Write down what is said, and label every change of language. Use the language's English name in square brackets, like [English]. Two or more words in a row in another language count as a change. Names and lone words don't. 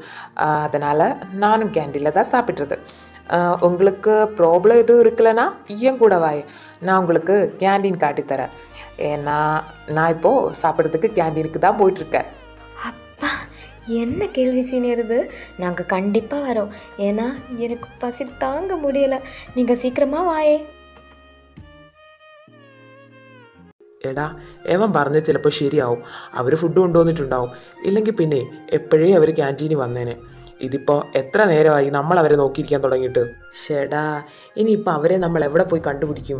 [Tamil] அதனால் நானும் கேண்டீனில் தான் சாப்பிட்றது. உங்களுக்கு ப்ராப்ளம் எதுவும் இருக்கலைன்னா ஏன் கூட வாய், நான் உங்களுக்கு கேண்டீன் காட்டித்தரேன். ஏன்னா நான் இப்போது சாப்பிட்றதுக்கு கேண்டீனுக்கு தான் போயிட்டுருக்கேன். அப்பா, என்ன கேள்வி சீனியர் இது? நாங்கள் கண்டிப்பாக வரோம். ஏன்னா எனக்கு பசி தாங்க முடியலை. நீங்கள் சீக்கிரமாக வாயே. [Malayalam] എടാ, എവൻ പറഞ്ഞ് ചിലപ്പോൾ ശരിയാവും. അവർ ഫുഡ് കൊണ്ടുവന്നിട്ടുണ്ടാവും. ഇല്ലെങ്കിൽ പിന്നെ എപ്പോഴേ അവർ ക്യാൻറ്റീനിൽ വന്നേനെ. ഇതിപ്പോൾ എത്ര നേരമായി നമ്മൾ അവരെ നോക്കിയിരിക്കാൻ തുടങ്ങിയിട്ട്. ഷേടാ, ഇനിയിപ്പോൾ അവരെ നമ്മൾ എവിടെ പോയി കണ്ടുപിടിക്കും?